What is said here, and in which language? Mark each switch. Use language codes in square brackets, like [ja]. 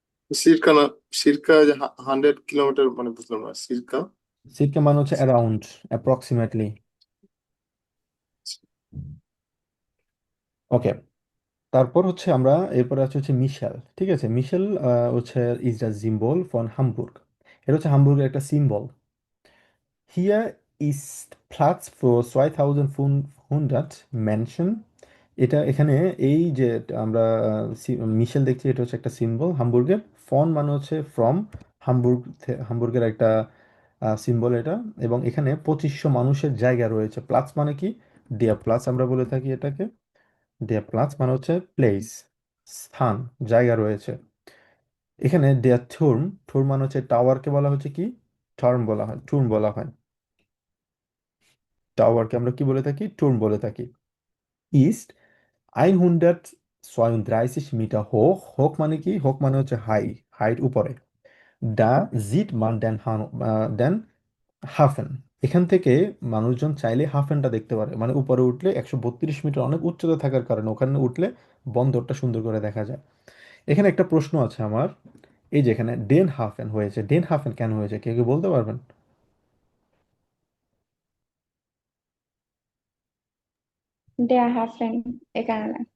[bn] সিরকা না, সিরকা 100 কিলোমিটার মানে বুঝলাম না, সিরকা। সিরকা মানে হচ্ছে অ্যারাউন্ড, অ্যাপ্রক্সিমেটলি। ওকে, তারপর হচ্ছে আমরা এরপরে আছে হচ্ছে মিশেল। ঠিক আছে, মিশেল হচ্ছে [en] Is the symbol for Hamburg. [bn] এটা হচ্ছে হামবুর্গের একটা symbol. [de] Hier ist Platz für 2500 Menschen. [bn] এটা এখানে এই যে আমরা মিশেল দেখছি, এটা হচ্ছে একটা সিম্বল হামবুর্গের। ফন মানে হচ্ছে ফ্রম, হামবুর্গের একটা সিম্বল এটা। এবং এখানে 2500 মানুষের জায়গা রয়েছে। প্লাস মানে কি? দেয়া প্লাস আমরা বলে থাকি এটাকে। দেয়া প্লাস মানে হচ্ছে প্লেস, স্থান, জায়গা রয়েছে। এখানে দেয়া থুর্ম, থুর্ম মানে হচ্ছে টাওয়ারকে বলা হচ্ছে কি? টার্ম বলা হয়, টুর্ম বলা হয়। টাওয়ারকে আমরা কি বলে থাকি? টুর্ম বলে থাকি। [de] ইস্ট 132 মিটার হোক, [bn] হোক মানে কি? হোক মানে হচ্ছে হাই, হাইট উপরে। [de] দা জিট মান দেন হাফেন, [bn] এখান থেকে মানুষজন চাইলে হাফেনটা দেখতে পারে, মানে উপরে উঠলে 132 মিটার অনেক উচ্চতা থাকার কারণে ওখানে উঠলে বন্দরটা সুন্দর করে দেখা যায়। এখানে একটা প্রশ্ন আছে আমার, এই যে এখানে ডেন হাফেন হয়েছে, ডেন হাফেন কেন হয়েছে, কেউ কি বলতে পারবেন? [de] Der Hafen [bn] এখানে।